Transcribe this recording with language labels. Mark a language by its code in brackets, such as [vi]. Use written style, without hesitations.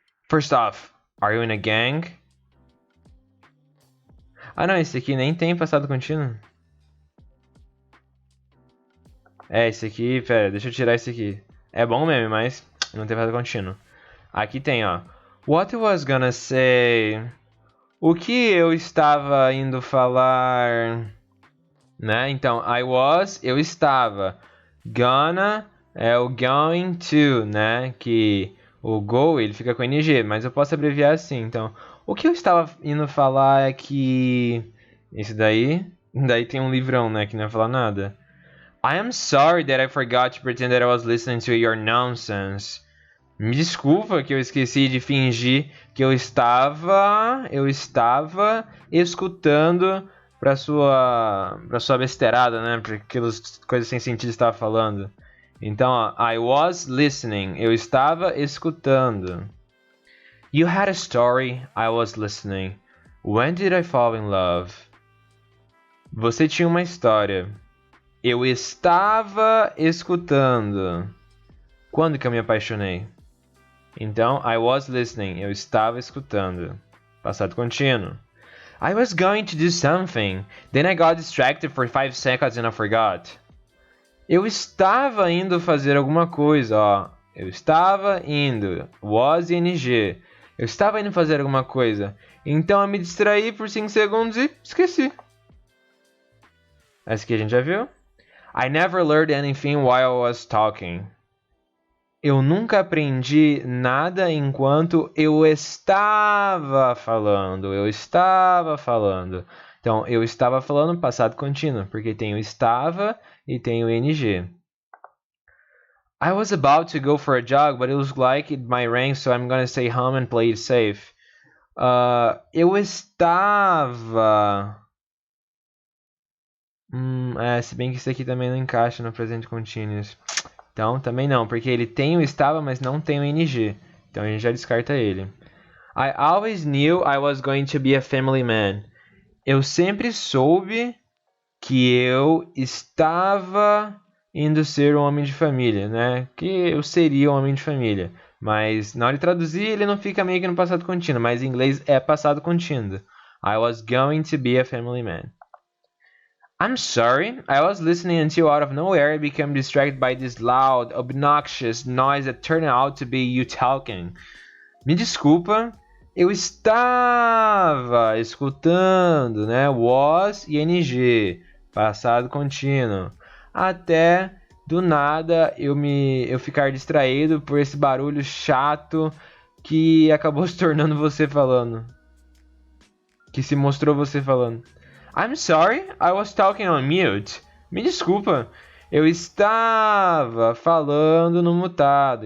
[en] First off, are you in a gang? [pt] Ah, não, esse aqui nem tem passado contínuo. Esse aqui, pera, deixa eu tirar esse aqui. É bom mesmo, mas não tem passado contínuo. Aqui tem, ó. [en] What I was gonna say. [pt] O que eu estava indo falar, né? Então, [en] I was, [pt] eu estava. Gonna é o going to, né? Que o go, ele fica com ing, mas eu posso abreviar assim. Então, o que eu estava indo falar é que... Esse daí tem um livrão, né? Que não vai falar nada. [en] I am sorry that I forgot to pretend that I was listening to your nonsense. [pt] Me desculpa que eu esqueci de fingir que eu estava escutando para sua besteirada, né? Para aquelas coisas sem sentido que estava falando. Então, ó, [en] I was listening, [pt] eu estava escutando. [en] You had a story, I was listening. When did I fall in love? [pt] Você tinha uma história. Eu estava escutando. Quando que eu me apaixonei? Então, [en] I was listening. [pt] Eu estava escutando. Passado contínuo. [en] I was going to do something. Then I got distracted for 5 seconds and I forgot. [pt] Eu estava indo fazer alguma coisa, ó. Eu estava indo. Was ing. Eu estava indo fazer alguma coisa. Então eu me distraí por 5 segundos e esqueci. Essa aqui a gente já viu. I never learned anything while I was talking. Eu nunca aprendi nada enquanto eu estava falando. Eu estava falando. Então, eu estava falando passado contínuo, porque tem o estava e tem o ing. [en] I was about to go for a jog, but it was like it might rain, so I'm gonna stay home and play it safe. [pt] Eu estava... se bem que isso aqui também não encaixa no presente continuous. Então, também não, porque ele tem o estava, mas não tem o ing. Então a gente já descarta ele. [en] I always knew I was going to be a family man. [pt] Eu sempre soube que eu estava indo ser um homem de família, né? Que eu seria um homem de família. Mas na hora de traduzir, ele não fica meio que no passado contínuo, mas em inglês é passado contínuo. [en] I was going to be a family man. I'm sorry, I was listening until out of nowhere I became distracted by this loud, obnoxious noise that turned out to be you talking. [pt] Me desculpa, eu estava escutando, né? Was e ing, passado contínuo. Até do nada eu ficar distraído por esse barulho chato que acabou se tornando você falando. Que se mostrou você falando. [en] I'm sorry, I was talking on mute. [pt] Me desculpa, eu estava falando no mutado.